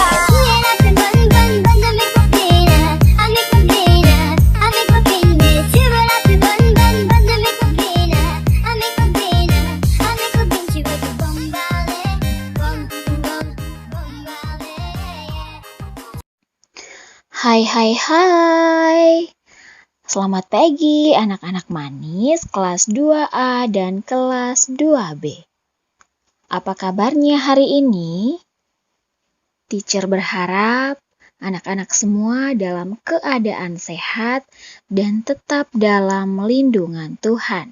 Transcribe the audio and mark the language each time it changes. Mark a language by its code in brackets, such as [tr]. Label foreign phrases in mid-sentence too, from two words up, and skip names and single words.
[fr] Qui est la plus bonne de mes copines? À mes copines, mais tu veux la plus bonne de mes copines? À mes copines, tu veux tout bombarder, bombarder. [id] Hai. Selamat pagi anak-anak manis kelas 2A dan kelas 2B. Apa kabarnya hari ini? Teacher berharap anak-anak semua dalam keadaan sehat dan tetap dalam lindungan Tuhan.